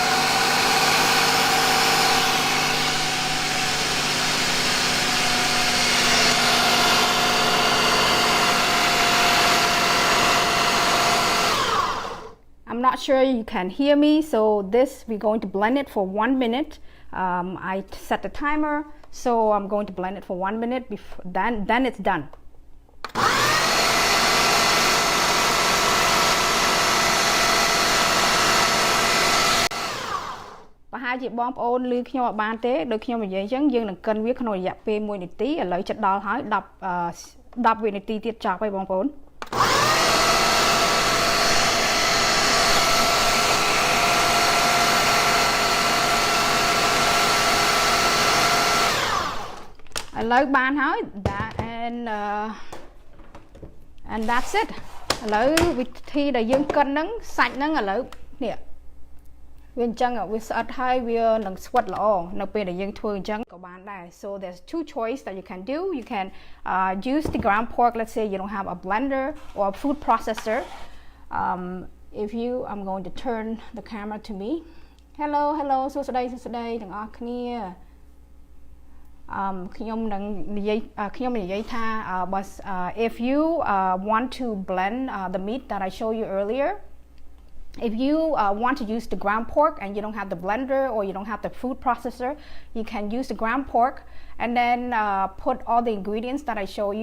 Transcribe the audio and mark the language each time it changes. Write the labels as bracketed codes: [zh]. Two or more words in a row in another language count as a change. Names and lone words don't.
[en] I'm not sure you can hear me, so we're going to blend it for 1 minute. I set the timer, so I'm going to blend it for 1 minute. Before then it's done. [km] ប្រហែលជាបងប្អូនឮខ្ញុំអត់បានទេដូចខ្ញុំនិយាយអញ្ចឹងយើងនឹងកិនវាក្នុងរយៈពេល1នាទីឥឡូវចិត្តដល់ហើយ10វិនាទីទៀតចប់ហើយបងប្អូន ឥឡូវបានហើយ [en] and that's it [km] ឥឡូវវិធីដែលយើងកិនហ្នឹងសាច់ហ្នឹងឥឡូវនេះវាអញ្ចឹងវាស្អិតហើយវានឹងស្វិតល្អនៅពេលដែលយើងធ្វើអញ្ចឹងក៏បានដែរ [en] so there's two choice that you can do. You can use the ground pork. Let's say you don't have a blender or a food processor. I'm going to turn the camera to me. Hello [km] សួស្តីទាំងអស់គ្នា ខ្ញុំនឹងនិយាយថា [en] if you want to blend the meat that I showed you earlier, if you want to use the ground pork and you don't have the blender or you don't have the food processor, you can use the ground pork and then put all the ingredients that I show you.